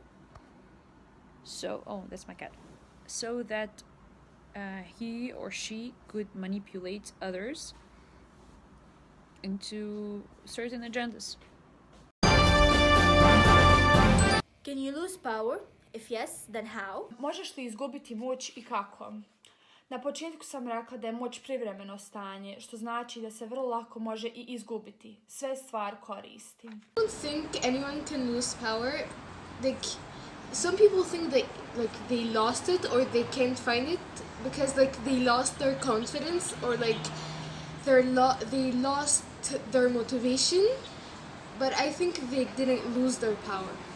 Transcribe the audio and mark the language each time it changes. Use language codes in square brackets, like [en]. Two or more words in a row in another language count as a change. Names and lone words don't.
[en] That's my cat. So that he or she could manipulate others into certain agendas. Can you lose power? If yes, then how? [hr] Možeš li izgubiti moć i kako? Na početku sam rekla da je moć privremeno stanje, što znači da se vrlo lako može i izgubiti. Sve stvar koristi. [en] I don't think anyone can lose power. Like, some people think that like they lost it or they can't find it because like they lost their confidence or like they lost their motivation. But I think they didn't lose their power.